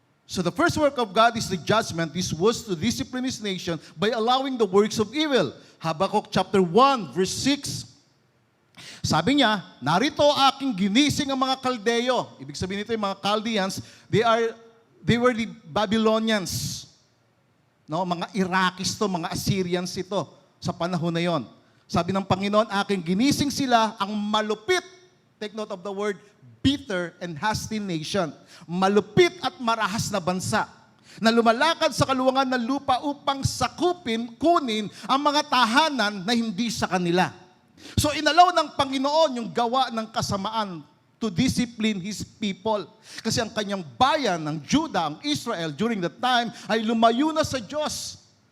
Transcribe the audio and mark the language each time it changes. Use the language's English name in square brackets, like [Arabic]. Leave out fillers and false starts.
[English] So the first work of God is the judgment. This was to discipline His nation by allowing the works of evil. Habakkuk chapter 1 verse 6. [Filipino] Sabi niya, "Narito aking ginising ang mga Kaldeo." Ibig sabihin nito yung mga Chaldeans, [English] they were the Babylonians. [Filipino] No, mga Iraqis to, mga Assyrians ito sa panahon na yon. Sabi ng Panginoon, aking ginising sila ang malupit. [English] Take note of the word bitter and hasty nation. [Filipino] Malupit at marahas na bansa na lumalakad sa kaluwangan ng lupa upang sakupin, kunin ang mga tahanan na hindi sa kanila. So inalaw ng Panginoon yung gawa ng kasamaan [English] to discipline His people. [Filipino] Kasi ang kanyang bayan ng Judah, ang Israel, [English] during that time, [Filipino] ay lumayo na sa Diyos.